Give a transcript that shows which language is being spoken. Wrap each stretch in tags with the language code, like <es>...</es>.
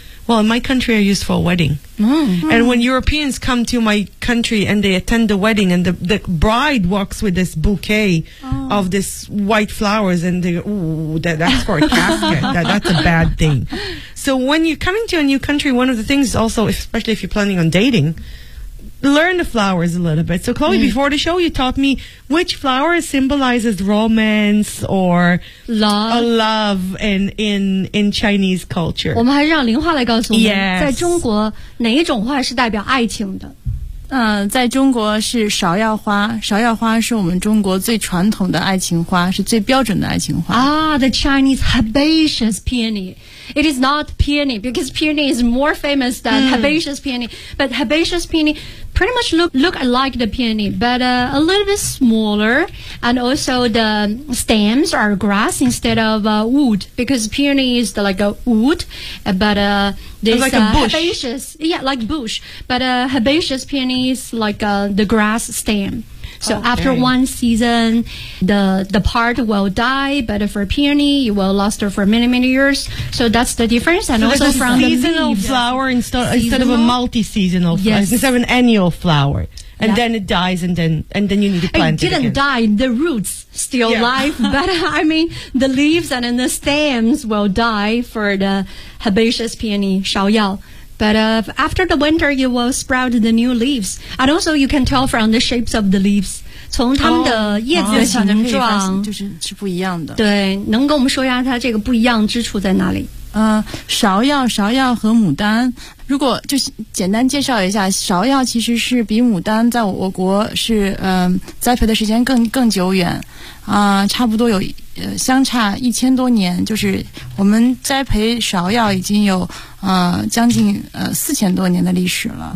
<en>Well, in my country are used for a wedding. And when Europeans come to my country and they attend the wedding and the bride walks with this bouquet of this white flowers and they go, ooh, that's for a casket. That's a bad thing. So when you're coming to a new country, one of the things also, especially if you're planning on dating, learn the flowers a little bit. So Chloe, before the show, you taught me which flower symbolizes romance or love. A love in Chinese culture.</en> <zh>我们还是让林花来告诉我们</zh> <en>yes.</en> <zh>在中国哪一种花是代表爱情的。在中国是芍药花，芍药花是我们中国最传统的爱情花，是最标准的爱情花。</zh> <en>The Chinese herbaceous peony. It is not peony, because peony is more famous than herbaceous peony. But herbaceous peony, pretty much look like the peony, but a little bit smaller. And also the stems are grass instead of wood, because peony is the, like a wood, but this like a bush. Herbaceous. Yeah, like bush. But herbaceous peony is like the grass stem. So okay. After one season, the part will die, but for peony, it will last for many, many years. So that's the difference. And so also it's from a seasonal the flower instead of a multi-seasonal flower, yes. Instead of an annual flower. And yeah. Then it dies, and then you need to plant it again. It didn't die. The roots still alive. But I mean, the leaves and then the stems will die for the herbaceous peony, shaoyao. But after the winter, you will sprout the new leaves. And also, you can tell from the shapes of the leaves.</en> <zh>从它们的叶子的形状。就是不一样的。对，能跟我们说一下它这个不一样之处在哪里？芍药和牡丹，如果就简单介绍一下，芍药其实是比牡丹在我国是栽培的时间更久远，差不多有相差1000多年，就是我们栽培芍药已经有将近4000多年的历史了。</zh>